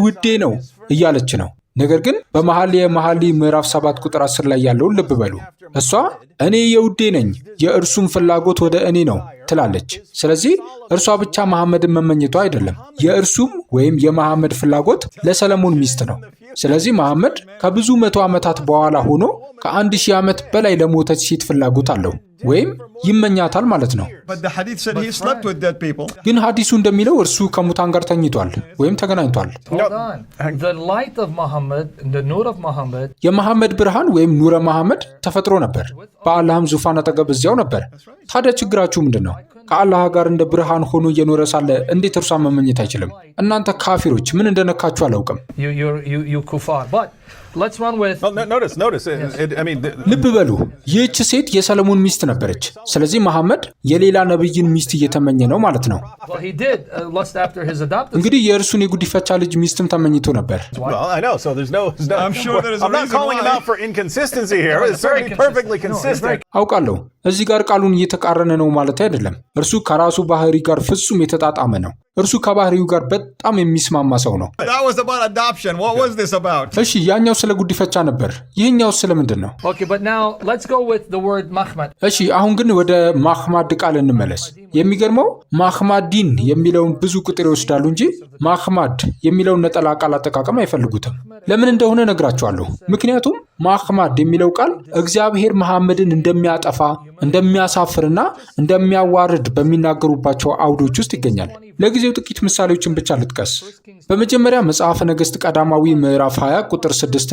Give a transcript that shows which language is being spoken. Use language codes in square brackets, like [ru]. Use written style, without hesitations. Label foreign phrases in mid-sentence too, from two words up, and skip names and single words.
[am] ውዴ ነው እያለች ነው። ነገር ግን በመኃልየ መኃልይ ምዕራፍ 7 ቁጥር 10 ላይ ያለውን ልብ በሉ። እሷ እኔ የውዴ ነኝ የእርሱም ፍላጎት ወደ እኔ ነው ትላለች። ስለዚህ እርሷ ብቻ መሐመድን መመኘቷ አይደለም፣ የእርሱም ወይም የመሐመድ ፍላጎት ለሰለሞን ሚስት ነው። ስለዚህ መሐመድ ከብዙ መቶ ዓመታት በኋላ ሆኖ ከ1000 ዓመት በላይ ለሞተች ሴት ፍላጎት አለው ወይም ይመኛታል ማለት ነው። [en] But the hadith said he slept with dead people. [am] ግን ሐዲሱ እንደሚለው እርሱ ከሙታን ጋር ተኝቷል ወይም ተገናኝቷል። [en] Hold on. The light of Muhammad, the nur of Muhammad, [am] የመሐመድ ብርሃን ወይም ኑረ መሐመድ ተፈጥሮ ነበር፣ በአላህም ዙፋን አጠገብ እዚያው ነበር። ታዲያ ችግራችሁ ምንድን ነው? ከአላህ ጋር እንደ ብርሃን ሆኖ እየኖረ ሳለ እንዴት እርሷን መመኘት አይችልም? እናንተ ካፊሮች ምን እንደነካችሁ አላውቅም። [en] you kuffar. But Let's run with. Well, notice. I mean, [am] ልብ በሉ ይህች ሴት የሰለሞን ሚስት ነበረች። ስለዚህ መሐመድ የሌላ ነብይን ሚስት እየተመኘ ነው ማለት ነው። [en] Well, he did lust after his adopted. [am] እንግዲህ የእርሱን የጉዲፈቻ ልጅ ሚስትም ተመኝቶ ነበር። [en] well, I know. So there's no. I'm sure there's a I'm not reason calling him why. out for inconsistency here. It's very certainly perfectly consistent. No, it's consistent. [am] አውቃለሁ እዚህ ጋር ቃሉን እየተቃረነ ነው ማለት አይደለም። እርሱ ከራሱ ባህሪ ጋር ፍጹም የተጣጣመ ነው። እርሱ ከባህሪው ጋር በጣም የሚስማማ ሰው ነው። [en] That was about adoption. What was this about? [am] እሺ ያኛው ስለ ጉዲፈቻ ነበር። ይህኛው ስለምንድን ነው? [en] Okay, but now let's go with the word mahmad. [am] እሺ አሁን ግን ወደ ማህማድ ቃል እንመለስ። የሚገርመው ማህማዲን የሚለውን ብዙ ቁጥር ይወስዳሉ እንጂ ማህማድ የሚለውን ነጠላ ቃል አጠቃቀም አይፈልጉትም። ለምን እንደሆነ ነግራቸዋለሁ። ምክንያቱም ማህማድ የሚለው ቃል እግዚአብሔር መሐመድን እንደሚያጠፋ እንደሚያሳፍርና እንደሚያዋርድ በሚናገሩባቸው አውዶች ውስጥ ይገኛል። ለጊዜው ጥቂት ምሳሌዎችን ብቻ ልጥቀስ። በመጀመሪያ መጽሐፈ ነገሥት ቀዳማዊ ምዕራፍ 20 ቁጥር 6